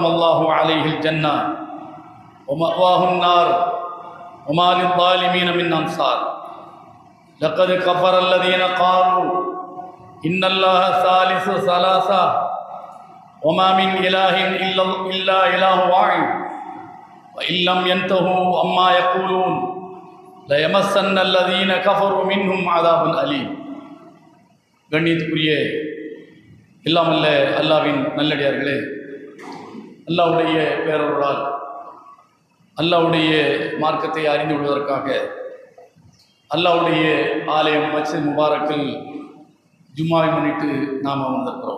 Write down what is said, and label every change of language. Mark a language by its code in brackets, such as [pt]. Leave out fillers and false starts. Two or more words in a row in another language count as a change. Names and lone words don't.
[ar] الله عليه الجنة ومأواه النار وما للظالمين من أنصار لقد كفر الذين قالوا إن الله ثالث ثلاثة وما من إله إلا إله واحد وإن لم ينتهوا عما يقولون ليمسن الذين كفروا منهم عذاب أليم. [ta] கண்ணியத்துக்குரிய எல்லாம் அல்ல அல்லாஹ்வின் நல்லடியார்களே, அல்லாஹ்வுடைய பேரருளால் அல்லாஹ்வுடைய மார்க்கத்தை அறிந்து கொள்வதற்காக அல்லாஹ்வுடைய ஆலயம் மஸ்ஜித் முபாரக்கில் ஜும்மாவை முன்னிட்டு நாம் அமர்ந்திருக்கிறோம்.